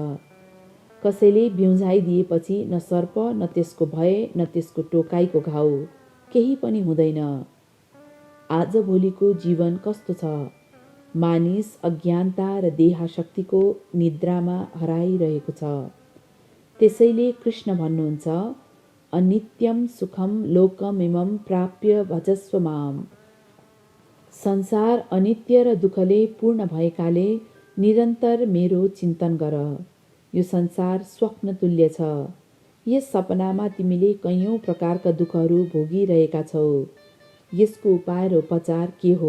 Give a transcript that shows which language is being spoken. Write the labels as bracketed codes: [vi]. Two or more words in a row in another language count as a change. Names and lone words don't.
[ne] कसैले बिउझाइदिएपछि न सर्प, न त्यसको भय, न त्यसको टोकाइको घाउ, केही पनि हुँदैन। आजभोलिको जीवन कस्तो छ? मानिस अज्ञानता र देहाशक्तिको निद्रामा हराइरहेको छ। त्यसैले कृष्ण भन्नुहुन्छ, [sa] अनित्यम सुखम लोकमिमं प्राप्य भजस्व माम्। [ne] संसार अनित्य र दुःखले पूर्ण भएकाले निरन्तर मेरो चिन्तन गर। यो संसार स्वप्न तुल्य छ। यस सपनामा तिमीले कैयौँ प्रकारका दुःखहरू भोगिरहेका छौ। यसको उपाय र उपचार के हो?